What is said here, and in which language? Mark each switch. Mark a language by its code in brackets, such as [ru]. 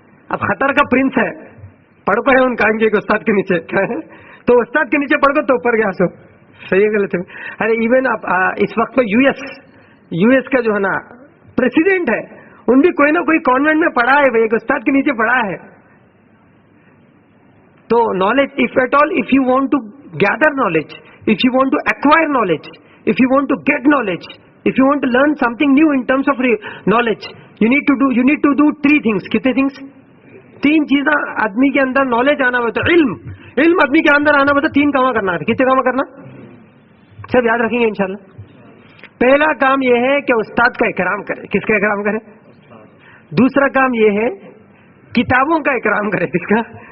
[hi] अब खतर का प्रिंस है, पढ़ है उन कान के उस्ताद के नीचे. क्या है? तो उस्ताद के नीचे पढ़ तो ऊपर गया सो. सही है गलत है? अरे इवन आप इस वक्त में यूएस का जो है ना प्रेसिडेंट है, उन भी कोई ना कोई कॉन्वेंट में पढ़ा है भाई, एक उस्ताद के नीचे पढ़ा है. [en] तो knowledge, if at all, if you want to gather knowledge, if you want to acquire knowledge, if you want to get knowledge, if you want to learn something new in terms of knowledge, you need to do 3 things. [hi] कितने things? 3 चीजें आदमी के अंदर knowledge आना होता है. इल्म आदमी के अंदर आना होता है. 3 काम करना है. कितने काम करना? सब याद रखेंगे इंशाल्लाह. पहला काम यह है कि उस्ताद का इकराम करे. किसका इकराम करे? दूसरा काम यह है किताबों का इकराम करे. किसका?